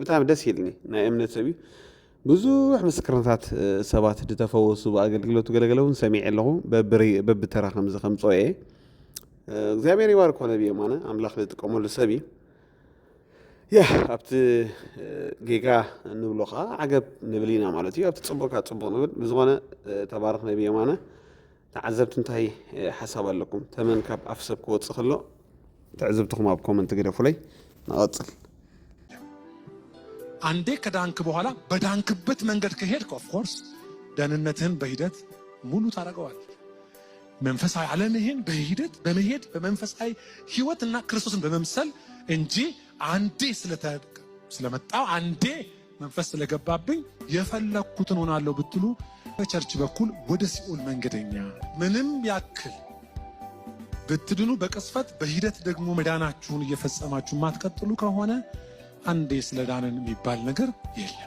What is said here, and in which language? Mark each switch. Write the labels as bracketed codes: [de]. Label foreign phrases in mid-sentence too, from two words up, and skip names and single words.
[ti] ደስ ይልኒ ናይ እምነት ሰብ እዩ ብዙሕ ምስክርነታት ሰባት ዝተፈወሱ ብኣገልግሎቱ ገለገለውን ሰሚዕ ኣለኹ በብተራ ከምዚ ከምፅኦ እየ እግዚኣብሔር ይባርኮ ነብየ ማነ ኣምላኽ ዝጥቀመሉ ሰብ እዩ ያ ኣብቲ ጌጋ ንብሎ ከዓ ዓገብ ንብል ኢና ማለት እዩ ኣብቲ ፅቡቅ ካብ ፅቡቅ ንብል ብዝኾነ ተባርኽ ነብየ ማነ ተዓዘብቲ እንታይ ሓሳብ ኣለኩም ተመን ካብ ኣፍ ሰብ ክወፅእ ከሎ ተዕዘብትኩም ኣብ ኮመንት ግደፉለይ ንቐፅል [am] አንዴ ከዳንክ በኋላ በዳንክበት መንገድ ከሄድክ [en] of course [am] ደህንነትህን በሂደት ሙሉ ታደርገዋል። መንፈሳዊ ዓለምህን በሂደት በመሄድ በመንፈሳዊ ህይወትና ክርስቶስን በመምሰል እንጂ አንዴ ስለመጣው አንዴ መንፈስ ስለገባብኝ የፈለኩትን ሆናለሁ ብትሉ በቸርች በኩል ወደ ሲኦል መንገደኛ ምንም ያክል ብትድኑ በቅስፈት በሂደት ደግሞ መዳናችሁን እየፈጸማችሁ ማትቀጥሉ ከሆነ አንዴ ስለዳንን የሚባል ነገር የለም።